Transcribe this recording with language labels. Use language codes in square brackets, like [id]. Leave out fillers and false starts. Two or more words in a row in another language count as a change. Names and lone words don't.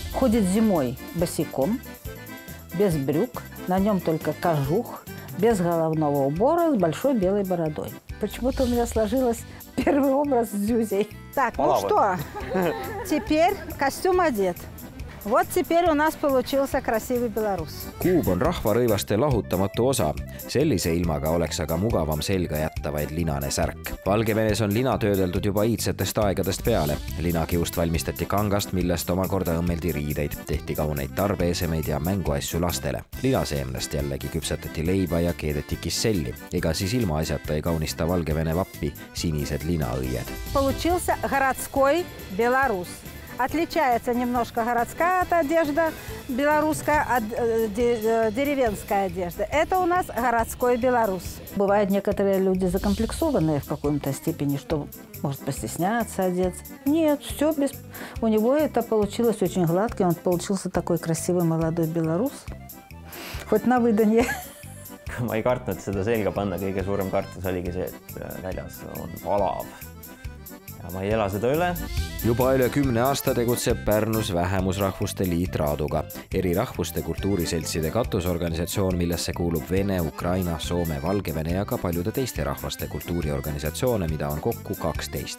[ru] Ходит зимой босиком, без брюк, на нем только кожух, без головного убора, с большой белой бородой. Почему-то у меня сложилось первый образ с Зюзей. Так, ну что, теперь костюм одет. Вот теперь у нас получился красивый белорус. [et] Kuub on rahvarõivaste lahutamatu osa. Sellise ilmaga oleks aga mugavam selga jätta vaid linane särk. Valgevenes on lina töödeldud juba iidsetest aegadest peale. Linakiust valmistati kangast, millest omakorda õmmeldi riideid, tehti kauneid tarbeesemeid ja mänguasju lastele. Linaseemnest jällegi küpsetati leiba ja keedeti kisselli. Ega siis ilmaasjata ei kaunista Valgevene vappi sinised linaõied. [ru] Получился городской белорус. Отличается немножко городская одежда, белорусская от деревенская одежда. Это у нас городской белорус. Бывают некоторые люди закомплексованные в какой-то степени, что может постесняться одеться. Нет, все без... У него это получилось очень гладко, он получился такой красивый молодой белорус. Хоть на выданье. [et] Ma ei kartnud seda selga panna, kõige suurem kartus oligi see, et väljas on palav. Ja ma ei ela seda üle. Juba üle 10 aasta tegutseb Pärnus Vähemusrahvuste Liit Raaduga, eri rahvuste kultuuriseltside katusorganisatsioon, millesse kuulub Vene, Ukraina, Soome, Valgevene ja ka paljude teiste rahvaste kultuuriorganisatsioone, mida on kokku 12.